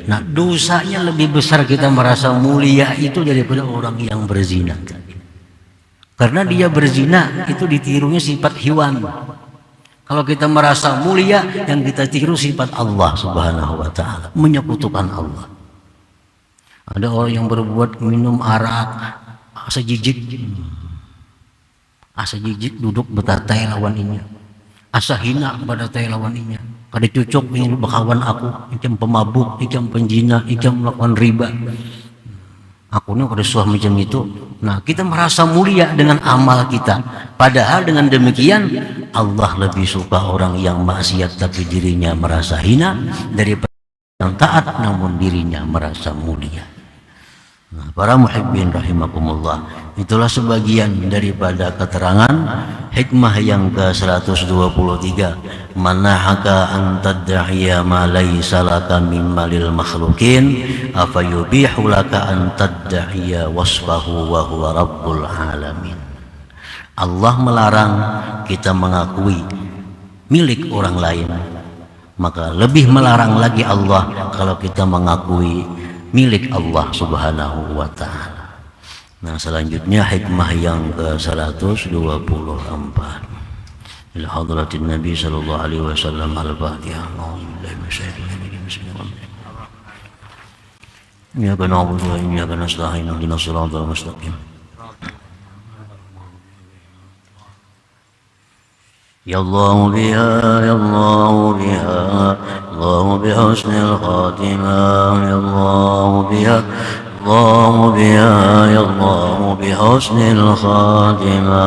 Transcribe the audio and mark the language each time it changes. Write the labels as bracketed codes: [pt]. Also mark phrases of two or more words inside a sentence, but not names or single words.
[id] Nah, dosanya lebih besar kita merasa mulia itu daripada orang yang berzina. Karena dia berzina itu ditirunya sifat hewan. Kalau kita merasa mulia, yang kita tiru sifat Allah [ar] سبحانه وتعالى, [id] menyekutukan Allah. Ada orang yang berbuat minum arak, [bjn] asa jijik duduk betatai lawan ini. Asa hina kepada tay lawan inya. Kada cucuk ingin bakawan aku, ikam pemabuk, ikam penjina, ikam melakukan riba. Aku nih pada suah macam itu. Nah, kita merasa mulia dengan amal kita. [id] Padahal dengan demikian Allah lebih suka orang yang maksiat tapi dirinya merasa hina daripada yang taat namun dirinya merasa mulia. Nah, para [ar] المحبين رحمكم الله, [id] itulah sebagian daripada keterangan hikmah yang ke-123. [ar] ما نهاك أن تدعي ما ليس لك مما للمخلوقين أفيبيح لك أن تدعي وصفه وهو رب العالمين. [id] Allah melarang kita mengakui milik orang lain, maka lebih melarang lagi Allah kalau kita mengakui milik Allah [ar] سبحانه وتعالى. [id] Nah, selanjutnya hikmah yang ke-124 [ar] إلى حضرة النبي صلى الله عليه وسلم. [id] Al-Fatihah. [ar] إياك نعبد وإياك نستعين اهدنا الصراط المستقيم. يا الله بها يا الله بها الله بحسن الخاتمة. يا الله بها الله بها يا الله بحسن الخاتمة.